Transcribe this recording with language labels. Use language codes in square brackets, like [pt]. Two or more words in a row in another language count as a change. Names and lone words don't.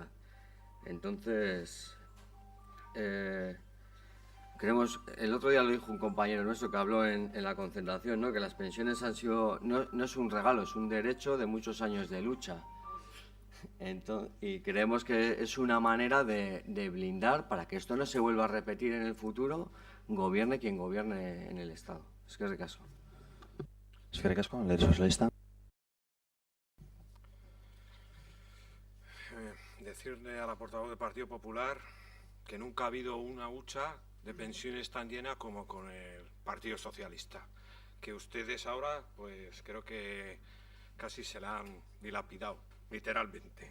[es] Entonces, creemos, el otro día lo dijo un compañero nuestro que habló en la concentración, ¿no? Que las pensiones han sido, no es un regalo, es un derecho de muchos años de lucha. Entonces, y creemos que es una manera de blindar para que esto no se vuelva a repetir en el futuro, gobierne quien gobierne en el Estado. [eu] Eskerrik asko. Eskerrik asko, Alderdi Sozialista. [es] Decirle a la portavoz del Partido Popular que nunca ha habido una hucha de pensiones tan llena como con el Partido Socialista. Que ustedes ahora, pues creo que casi se la han dilapidado, literalmente.